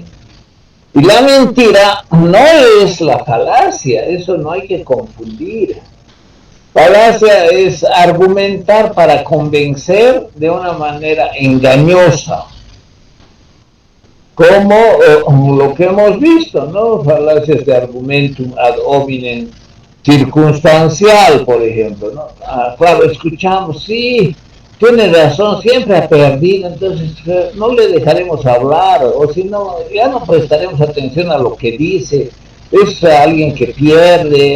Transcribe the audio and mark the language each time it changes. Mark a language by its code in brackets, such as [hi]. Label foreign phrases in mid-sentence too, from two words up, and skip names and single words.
[es] Y la mentira no es la falacia, eso no hay que confundir. Falacia es argumentar para convencer de una manera engañosa, como lo que hemos visto, ¿no? Falacias de [la] argumentum ad hominem [es] circunstancial, por ejemplo, ¿no? Claro, escuchamos, sí, tiene razón, siempre ha perdido, entonces no le dejaremos hablar, o si no, ya no prestaremos atención a lo que dice, es alguien que pierde.